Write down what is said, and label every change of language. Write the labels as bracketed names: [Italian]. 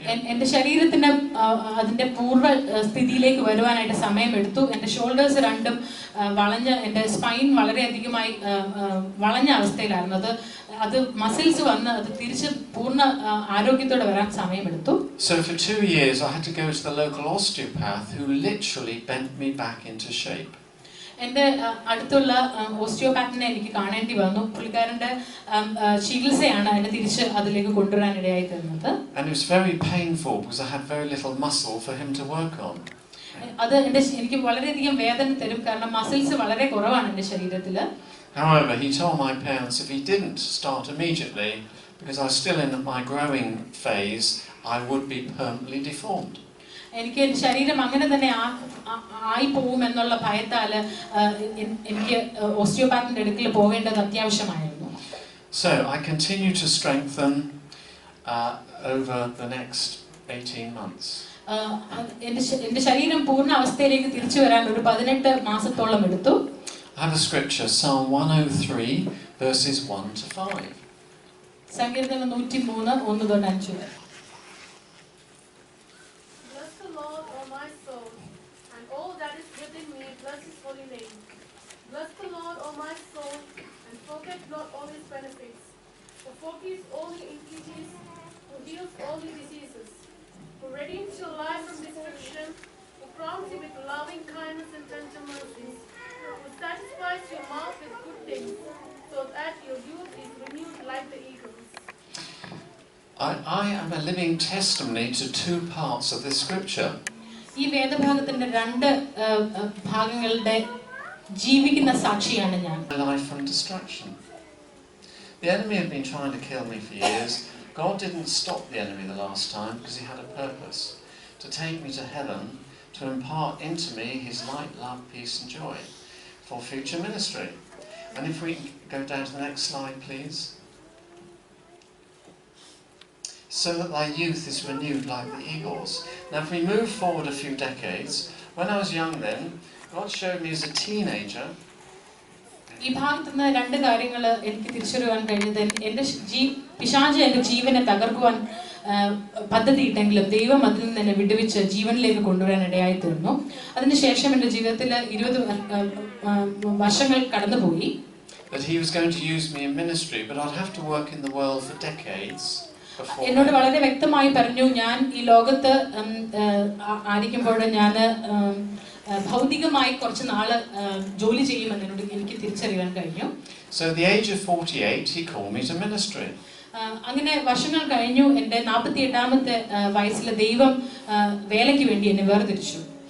[Malayalam] എൻ്റെ ശരീരത്തിന് അതിൻ്റെ പൂർവ്വ സ്ഥിതിയിലേക്ക് വരുവാനായിട്ട് സമയമെടുത്തു. എൻ്റെ ഷോൾഡേഴ്സ് രണ്ടും വളഞ്ഞ് എൻ്റെ സ്പൈൻ വളരെയധികമായി വളഞ്ഞ അവസ്ഥയിലായിരുന്നു. അത് മസിൽസ് വന്ന് അത് തിരിച്ച് പൂർണ്ണ ആരോഗ്യത്തോടെ വരാൻ സമയമെടുത്തു. [English] So for 2 years I had to go to the local osteopath who literally bent me back into shape. [Malayalam] എൻ്റെ അടുത്തുള്ള ഓസ്റ്റിയോപാത്തിനെ എനിക്ക് കാണേണ്ടി വന്നു. പുള്ളിക്കാരൻ്റെ ചികിത്സയാണ് എന്നെ തിരിച്ച് അതിലേക്ക് കൊണ്ടുവരാൻ ഇടയായി തീർന്നത്. [English] And it was very painful because I had very little muscle for him to work on. [Malayalam] അത് എനിക്ക് വളരെയധികം വേദന തരും കാരണം മസിൽസ് വളരെ കുറവാണ് എൻ്റെ ശരീരത്തിൽ. [English] However, he told my parents if he didn't start immediately, because I was still in my growing phase, I would be permanently deformed. [Malayalam] എനിക്ക് ശരീരം അങ്ങനെ തന്നെ ആയി പോകുമെന്നുള്ള ഭയത്താൽ എനിക്ക് ഓസ്റ്റിയോപാത്തിൻ്റെ അടുക്കൽ പോകേണ്ടത് അത്യാവശ്യമായിരുന്നു. [English] So I continued to strengthen over the next 18 months. [Malayalam] എൻ്റെ ശരീരം പൂർണ്ണ അവസ്ഥയിലേക്ക് തിരിച്ചു വരാൻ ഒരു 18 മാസത്തോളം എടുത്തു. [English] I have a scripture, Psalm 103, verses 1 to 5. [Malayalam] സങ്കീർത്തനം 103 1 തൊട്ട് 5 വരെ. [English] Bless the Lord, O my soul, and all that is within me, bless his holy name. Bless the Lord, O my soul, and forget not all his benefits, who forgives all your iniquities, who heals all your diseases, who redeems your life from destruction, who crowns you with loving kindness and tender mercies, who satisfies your mouth with good things, so that your youth is renewed like the eagles. I am a living testimony to two parts of this scripture. [Malayalam] ഈ വേദഭാഗത്തിന്റെ രണ്ട് ഭാഗങ്ങളുടെ ജീവിക്കുന്ന സാക്ഷിയാണ് ഞാൻ. [English] My life from destruction. The enemy had been trying to kill me for years. God didn't stop the enemy the last time because he had a purpose to take me to heaven, to impart into me his light, love, peace and joy for future ministry. And if we go down to the next slide, please. So that thy youth is renewed like the eagles. Now if we move forward a few decades, when I was young then, God showed me as a teenager. [Malayalam] ഈ ഭാഗത്ത് നിന്ന് രണ്ട് കാര്യങ്ങൾ എനിക്ക് തിരിച്ചറിയാൻ കഴിഞ്ഞത്, എൻ്റെ പിശാച് എൻ്റെ ജീവനെ തകർക്കുവാൻ പദ്ധതിയിട്ടെങ്കിലും ദൈവം അതിൽ നിന്ന് എന്നെ വിടുവിച്ച് ജീവനിലേക്ക് കൊണ്ടുവരാൻ ഇടയായി തീർന്നു. അതിനുശേഷം എൻ്റെ ജീവിതത്തിൽ 20 വർഷങ്ങൾ കടന്നുപോയി. [English] That he was going to use me in ministry, but I'd have to work in the world for decades. [Malayalam] എന്നോട് വളരെ വ്യക്തമായി പറഞ്ഞു, ഞാൻ ഈ ലോകത്ത് ആയിരിക്കുമ്പോൾ ഞാൻ ഭൗതികമായി കുറച്ച് നാള് ജോലി ചെയ്യുമെന്ന് എന്നോട് എനിക്ക് തിരിച്ചറിയാൻ കഴിഞ്ഞു. [English] So at the age of 48 he called me to ministry. [Malayalam] അങ്ങനെ വർഷങ്ങൾ കഴിഞ്ഞു. എൻ്റെ 48ാമത്തെ വയസ്സിൽ ദൈവം വേലയ്ക്ക് വേണ്ടി എന്നെ വേർതിരിച്ചു.